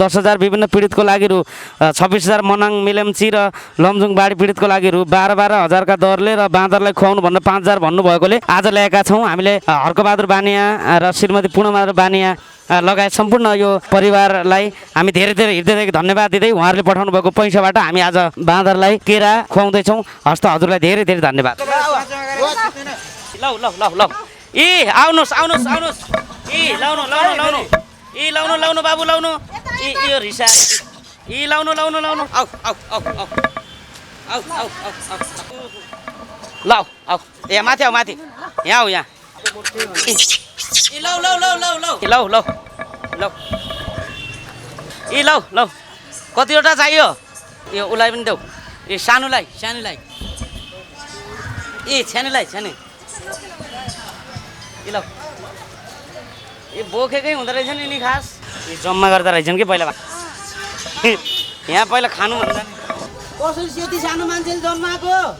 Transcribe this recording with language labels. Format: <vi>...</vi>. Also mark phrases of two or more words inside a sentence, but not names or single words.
<ne>10,000 विभिन्न पीडितको लागि रु 26,000 मनाङ मिलेम्ची र लमजुङ बाढी पीडितको लागि रु 12,000 का दरले र बाँदरलाई खुवाउनु भनेर 5,000 भन्नुभएकोले आज ल्याएका छौँ हामीले हर्कबहादुर बानिया र श्रीमती पूर्णबहादुर बानिया लगायत सम्पूर्ण यो परिवारलाई हामी धेरै धेरै हृदयदेखि धन्यवाद दिँदै उहाँहरूले पठाउनु भएको पैसाबाट हामी आज बाँदरलाई केरा खुवाउँदैछौँ हस्त हजुरलाई धेरै धेरै धन्यवाद लौ लौ लौ लौ ए आउनुहोस् आउनुहोस् आउनुहोस् ए लाउनु लाउनु लाउनु ए लाउनु लाउनु बाबु लाउनु ए यो रिसा ए लाउनु लाउनु लाउनु आउ आउ आउ आउ आउ आउ आउ लौ आउ यहाँ माथि आऊ माथि यहाँ आऊ यहाँ ए लौ लौ लौ लौ लौ लौ लौ लौ ए लौ लौ कतिवटा चाहियो यो उसलाई पनि देऊ ए सानोलाई सानोलाई ए सानोलाई सानो ए लौ ए बोकेकै हुँदो रहेछ नि नि खास ए जम्मा गर्दा रहेछन् कि पहिला यहाँ पहिला खानु भन्दा कसरी यति सानो मान्छे जन्माएको</ne>